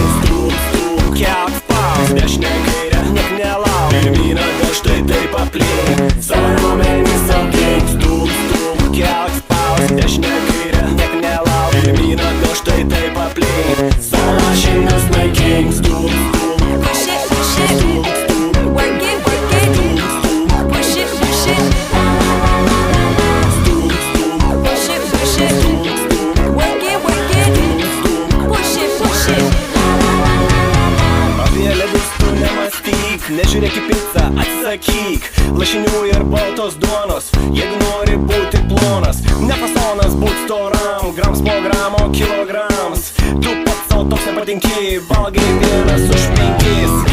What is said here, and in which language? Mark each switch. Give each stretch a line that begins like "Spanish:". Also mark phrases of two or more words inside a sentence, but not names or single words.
Lithuanian: Stum, kelk spaus, dešinė kairė, niek nelauk. Pirmyn atgal, štai taip aplink. Savo raumenis saugink. Stum, kelk spaus, dešinė kairė, niek nelauk. Pirmyn atgal, štai taip aplink. Savo lašinius naikink. Stum,
English: push it, work it, push it, push it, work it, push it.
Lithuanian: Apie ledus tu nemastyk, nežiūrėk į pizzą, atsisakyk lašinių ir baltos duonos, jeigu nori būti plonas. Ne fasonas būt storam, grams po gramo, kilograms. Tu pats savo toks nepatinki, valgai vienas už 5.